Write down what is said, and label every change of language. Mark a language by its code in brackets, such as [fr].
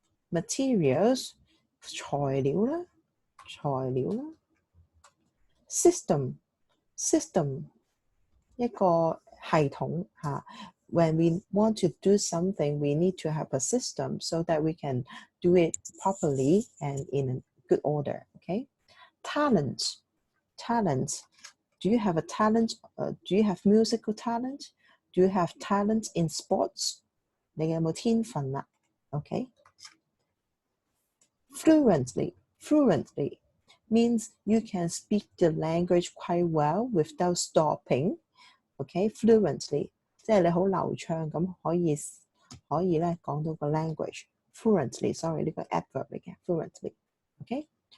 [yue] materials 材料啦，材料啦。 system 一個系統嚇。 [en] When we want to do something, we need to have a system so that we can do it properly and in a good order. Okay? Talent. Do you have a talent? Do you have musical talent? Do you have talent in sports? [yue] 你有冇天分啦 ？Okay? [en] Fluently means you can speak the language quite well without stopping. Okay? [yue] Fluently 即係你好流暢咁可以咧講到個 language fluently。sorry 呢個 adverb 嚟嘅 fluently。OK?